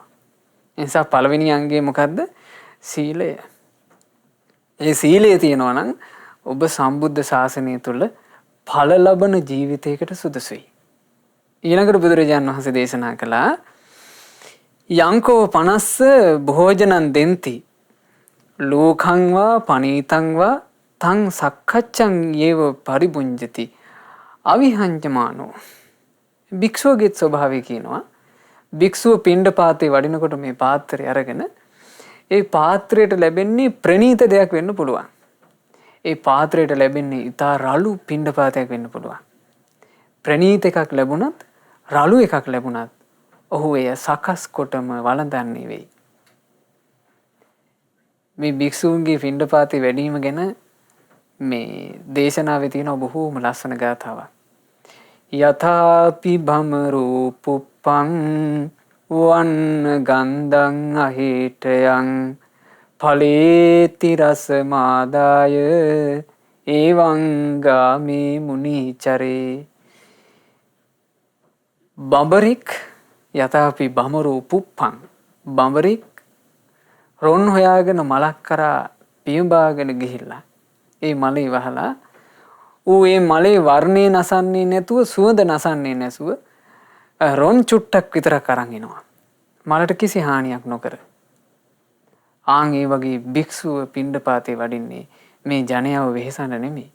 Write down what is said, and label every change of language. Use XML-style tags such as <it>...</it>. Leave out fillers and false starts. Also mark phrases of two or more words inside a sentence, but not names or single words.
<si>ඒ නිසා පළවෙනි අංගය මොකද්ද? සීලය. ඒ සීලය තියෙනවා නම් ඔබ සම්බුද්ධ ශාසනය තුළ ඵල ලබන ජීවිතයකට සුදුසුයි. ඊළඟට බුදුරජාණන් වහන්සේ දේශනා කළා</si> <pi>යංකෝ 50 භෝජනං දෙන්ති ලෝකං වා පනීතං වා තං සක්කච්ඡං යේව පරිබුඤ්ජති අවිහංජමානෝ.</pi> <si>භික්ෂුවගේ ස්වභාවය කියනවා භික්ෂුව පිණ්ඩපාතේ වඩිනකොට මේ පාත්‍රය අරගෙන ඒ පාත්‍රයට ලැබෙන්නේ ප්‍රණීත දෙයක් වෙන්න පුළුවන්. ඒ පාත්‍රයට ලැබෙන්නේ ඉතා රළු පිණ්ඩපාතයක් වෙන්න පුළුවන්. ප්‍රණීත එකක් ලැබුණත් රළු එකක් ලැබුණත් ඔහු එය සකස් කොටම වළඳන්නේ වෙයි. මේ භික්ෂූන්ගේ පිණ්ඩපාතේ වැඩීම ගැන මේ දේශනාවේ තියෙන බොහෝම ලස්සන ගාථාවක්.</si> <pi>යථාපි භමරෝ පුප්පං වන්න ගන්ධං අහිටයං ඵලේති රස මාදාය එවං ගාමේ මුනිචරේ.</pi> <si>බඹරික්</si> <pi>යථාපි භමරෝ පුප්පං</pi> <si>බඹරික් රොන් හොයාගෙන මලක් කරා පියඹාගෙන ගිහිල්ලා ඒ මලේ වහලා ඌ ඒ මලේ වර්ණේ නසන්නේ නැතුව සුවඳ නසන්නේ නැසුව රොන් චුට්ටක් විතරක් අරන් එනවා. මලට කිසි හානියක් නොකර. ආන් ඒ වගේ භික්ෂුව පිණ්ඩපාතේ වඩින්නේ මේ ජනයාව වෙහෙසන්න නෙමෙයි.</si>